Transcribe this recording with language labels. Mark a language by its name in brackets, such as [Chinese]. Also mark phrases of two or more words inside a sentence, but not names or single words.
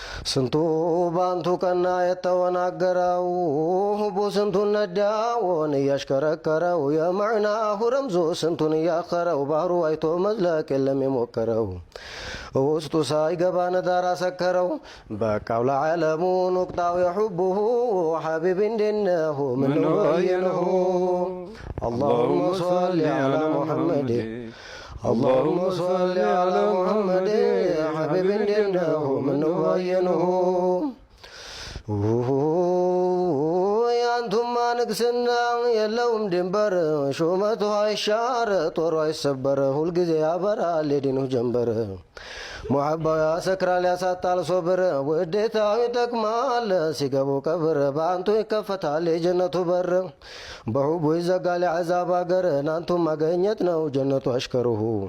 [Amharic] ስንቱ ባንቱ ቀና የተወናገረው፣ ሁቡ ስንቱን ነዳውን እያሽከረከረው፣ የመዕናሁ ረምዞ ስንቱን እያኸረው፣ ባህሩ አይቶ መዝለቅ የለም የሞከረው፣ ውስጡ ሳይገባ ነዳር አሰከረው። በቃው ለዓለሙ ኑቅጣው የሑቡሁ፣ ሐቢብ እንዴት ነህ? ምነው ባየንሁ? [Arabic] اللهم صل على محمد، اللهم صل على محمد، [Amharic] ሐቢብ እንዴት ነህ? ምነው ባየንሁ? ያንቱማ ንግስና የለውም ድንበር፣ ሹመቱ አይሻር ጦሩ አይሰበር፣ ሁልጊዜ ያበራል የዲኑ ጀንበር። ሙሐባው ያሰክራል ያሳጣል ሶብር፣ ውዴታው ይጠቅማል ሲገቡ ቀብር፣ በአንቱ ይከፈታል የጀነቱ በር፣ በሑቡ ይዘጋል የዐዛብ አገር፣ ናንቱ ማገኘት ነው ጀነቱ አሽከሩሁ።